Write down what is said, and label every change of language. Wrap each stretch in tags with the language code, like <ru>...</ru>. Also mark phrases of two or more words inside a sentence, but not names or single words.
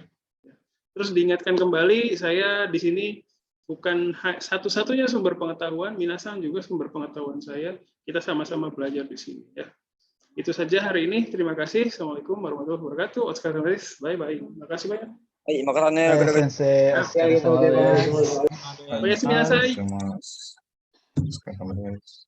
<id>Terus diingatkan kembali, saya di sini bukan satu-satunya sumber pengetahuan, minasang juga sumber pengetahuan saya. Kita sama-sama belajar di sini ya. Itu saja hari ini. Terima kasih.</id> <ar>السلام عليكم ورحمة الله وبركاته.</ar> <ja>お疲れ様です.</ja> <id>Bye-bye. Terima kasih banyak. Baik, sensei.</id> <ja>お疲れ様です. おやすみなさい. お疲れ様です。</ja>